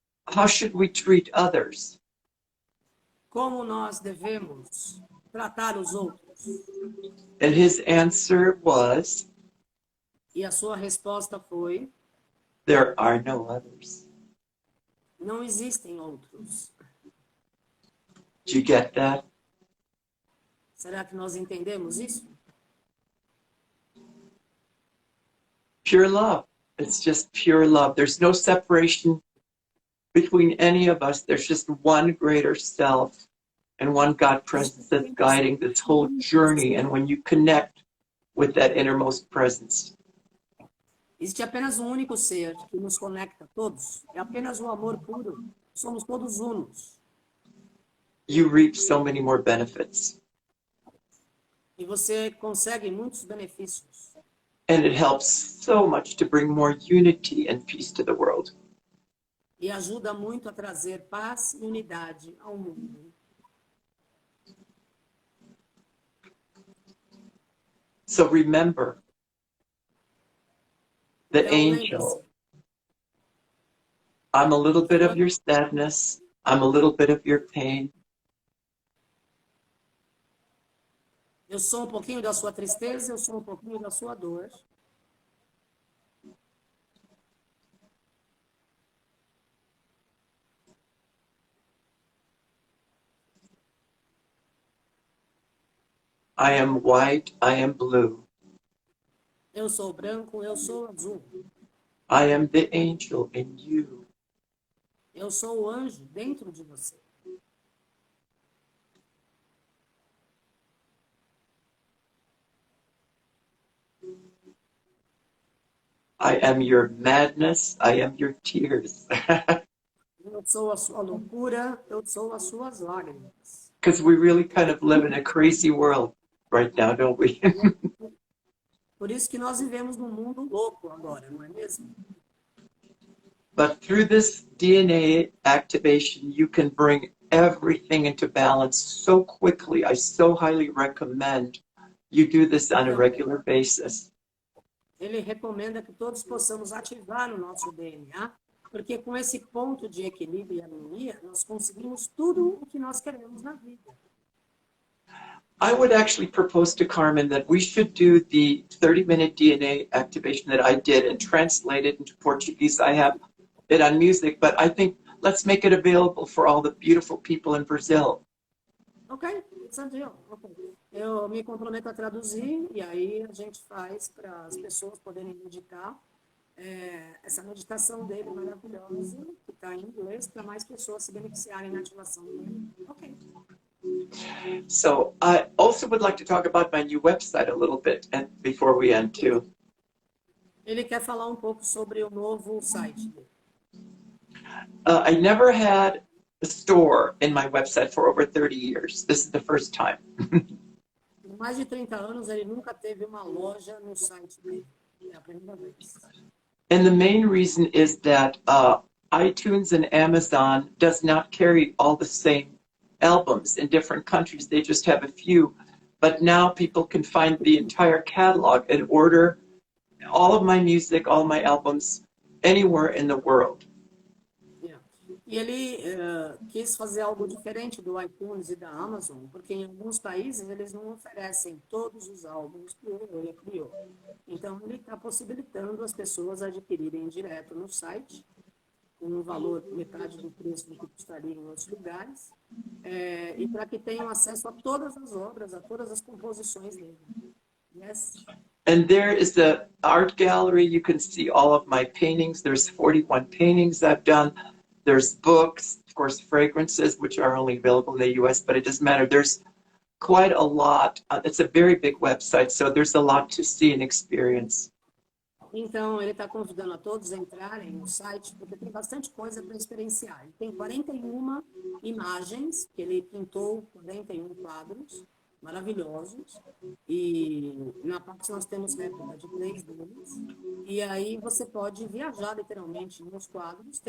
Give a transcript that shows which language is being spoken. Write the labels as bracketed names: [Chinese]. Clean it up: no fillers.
[English] How should we treat others? [Portuguese] como nós devemos tratar os outros? [English] And his answer was, [Portuguese] E a sua resposta foi: [English] there are no others. [Portuguese] não existem outros. [English] Do you get that? [Portuguese] Será que nós entendemos isso? [English] Pure love. It's just pure love. There's no separation between any of us. There's just one greater self and one God presence that's guiding this whole journey. And when you connect with that innermost presence, [Portuguese] Existe apenas um único ser que nos conecta a todos. É apenas o amor puro. Somos todos unos. [English] you reap so many more benefits. [Portuguese] E você consegue muitos benefícios. [English] And it helps so much to bring more unity and peace to the world. [Portuguese] E ajuda muito a trazer paz e unidade ao mundo. [English] So remember, the [Portuguese] Então, [English] angel I'm a little bit of your sadness. I'm a little bit of your pain. [Portuguese] Eu sou um pouquinho da sua tristeza, eu sou um pouquinho da sua dor. [English] I am white, I am blue. [Portuguese] Eu sou branco, eu sou azul. [English] I am the angel in you. [Portuguese] Eu sou o anjo dentro de você. [English] I am your madness, I am your tears. [Portuguese] Eu sou a sua loucura, eu sou as suas lágrimas. [English] Because we really kind of live in a crazy world right now, don't we? [Portuguese] Por isso que nós vivemos num mundo louco agora, não é mesmo? [English] But through this DNA activation, you can bring everything into balance so quickly. I so highly recommend you do this on a regular basis. [Portuguese] Ele recomenda que todos possamos ativar o nosso DNA, porque com esse ponto de equilíbrio e harmonia, nós conseguimos tudo o que nós queremos na vida. [English] I would actually propose to Carmen that we should do the 30-minute DNA activation that I did and translate it into Portuguese. I have it on music, but I think let's make it available for all the beautiful people in Brazil. Ok, it's a deal. Okay. [Portuguese] Eu me comprometo a traduzir e aí a gente faz para as pessoas poderem meditar essa meditação dele maravilhosa, que está em inglês, para mais pessoas se beneficiarem na ativação dele. Ok. [English] So I also would like to talk about my new website a little bit and before we end too. [Portuguese] Ele quer falar um pouco sobre o novo site dele. [English] I never had a store in my website for over 30 years. This is the first time. [Portuguese] Por mais de 30 anos, ele nunca teve uma loja no site dele. É a primeira vez. [English] And the main reason is that iTunes and Amazon does not carry all the same albums in different countries. They just have a few. But now people can find the entire catalog and order all of my music, all my albums, anywhere in the world. [Portuguese] E ele quis fazer algo diferente do iTunes e da Amazon, porque em alguns países eles não oferecem todos os álbuns que ele criou. Então, ele está possibilitando as pessoas adquirirem direto no site, com um valor metade do preço do que custaria em outros lugares, e para que tenham acesso a todas as obras, a todas as composições dele. [English] Yes. And there is the art gallery. You can see all of my paintings. There's 41 paintings I've done. There's books, of course, fragrances, which are only available in the US, but it doesn't matter. There's quite a lot. It's a very big website, so there's a lot to see and experience. [Portuguese] Então, ele está convidando a todos a entrarem no site, porque tem bastante coisa para experienciar. Ele tem 41 imagens, que ele pintou 41 quadros maravilhosos, e na parte nós temos réplica de 3 deles, e aí você pode viajar literalmente nos quadros.